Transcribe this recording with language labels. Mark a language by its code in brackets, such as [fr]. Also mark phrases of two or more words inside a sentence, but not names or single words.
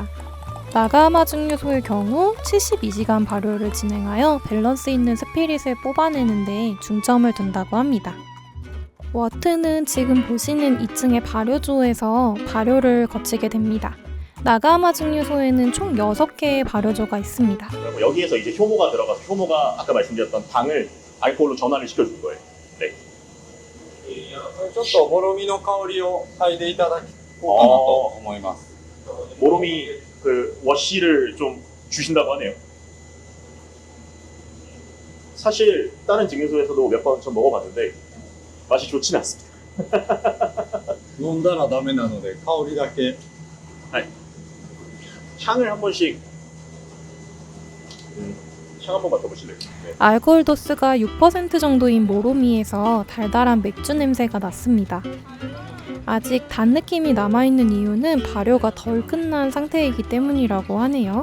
[ko] 나가하마 증류소의 경우 72시간 발효를 진행하여 밸런스 있는 스피릿을 뽑아내는데 중점을 둔다고 합니다. 워트는 지금 보시는 2층의 발효조에서 발효를 거치게 됩니다. 나가하마 증류소에는 총 6개의 발효조가 있습니다. 그리고 여기에서 이제 효모가 들어가서 효모가 아까 말씀드렸던 당을 알코올로 전환을 시켜줄 거예요. 네. [ja] ちょっともろみの香りを嗅いでいただこうかなと思います。 [ko] 모롬이 그 워시를 좀 주신다고 하네요. 사실 다른 증류소에서도 몇 번 좀 먹어봤는데 맛이 좋지는 않습니다. [ja] 飲んだらダメなので香りだけ [ko] 향을 한 번씩 향 한 번 맡아보실래요? 네. 알코올 도수가 6% 정도인 모로미에서 달달한 맥주 냄새가 났습니다. 아직 단 느낌이 남아있는 이유는 발효가 덜 끝난 상태이기 때문이라고 하네요.